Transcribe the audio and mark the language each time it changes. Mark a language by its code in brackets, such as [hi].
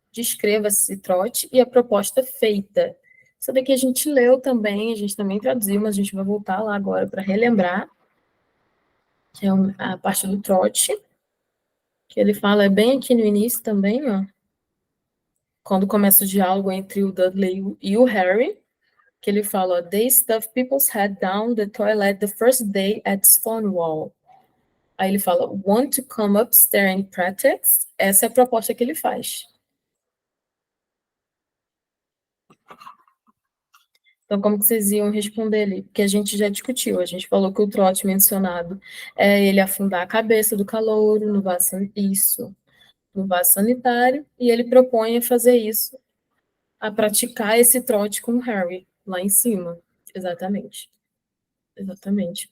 [pt] Descreva esse trote e a proposta feita. Isso daqui a gente leu também, a gente também traduziu, mas a gente vai voltar lá agora para relembrar, que é a parte do trote, que ele fala bem aqui no início também, ó, quando começa o diálogo entre o Dudley e o Harry, que ele fala, ó, [en] they stuff people's head down the toilet the first day at Stonewall. [pt] Aí ele fala, [en] want to come upstairs and practice? [pt] Essa é a proposta que ele faz. Então, como que vocês iam responder ali? Porque a gente já discutiu, a gente falou que o trote mencionado é ele afundar a cabeça do calouro no vaso, no vaso sanitário, e ele propõe a fazer isso, a praticar esse trote com o Harry, lá em cima. Exatamente. Exatamente.